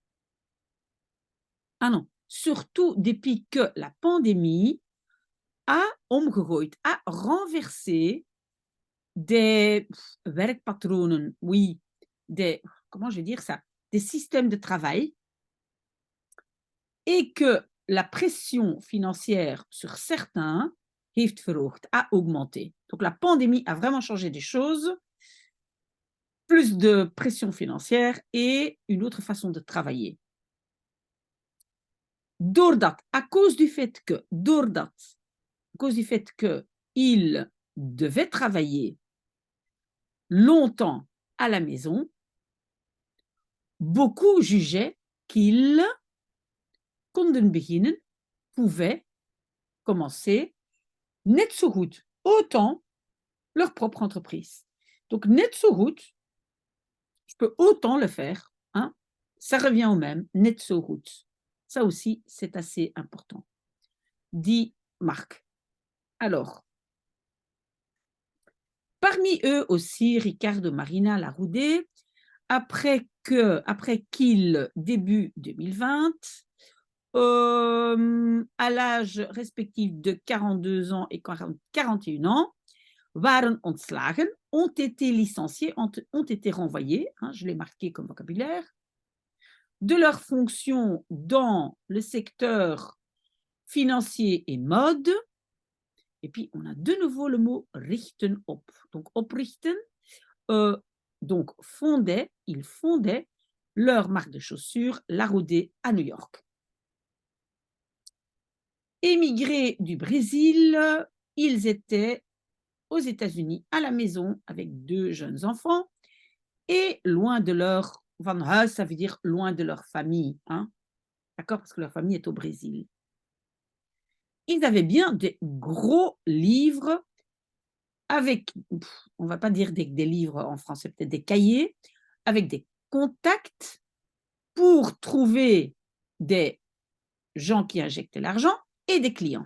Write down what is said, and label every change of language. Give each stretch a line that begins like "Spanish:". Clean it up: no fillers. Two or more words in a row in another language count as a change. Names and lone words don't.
French: Ah non, surtout depuis que la pandémie a omgegooid, a renversé des werkpatronen, oui, comment je vais dire ça, des systèmes de travail, et que la pression financière sur certains
Dutch: heeft verhoogd,
French: a augmenté. Donc la pandémie a vraiment changé des choses, plus de pression financière et une autre façon de travailler. Doordat, à cause du fait que il devait travailler longtemps à la maison, beaucoup jugeaient qu'ils
Dutch: konden beginnen,
French: pouvaient commencer
Dutch: net zo goed,
French: autant leur propre entreprise. Donc
Dutch: net zo goed,
French: je peux autant le faire, hein? Ça revient au même,
Dutch: net zo goed.
French: Ça aussi, c'est assez important. Dit Marc. Alors, parmi eux aussi, Ricardo Marina Larroudé, après qu'il, début 2020, à l'âge respectif de 42 ans et 41 ans,
Dutch: waren ontslagen,
French: ont été licenciés, ont été renvoyés, hein, je l'ai marqué comme vocabulaire, de leurs fonctions dans le secteur financier et mode. Et puis, on a de nouveau le mot
Dutch: richten op.
French: Donc, oprichten, donc ils fondaient leur marque de chaussures, Larroudé, à New York. Émigrés du Brésil, ils étaient aux États-Unis à la maison avec 2 jeunes enfants et loin de leur
Dutch: van huis,
French: ça veut dire loin de leur famille, hein? D'accord? Parce que leur famille est au Brésil. Ils avaient bien des gros livres avec, on ne va pas dire des livres en français, peut-être des cahiers, avec des contacts pour trouver des gens qui injectaient l'argent et des clients.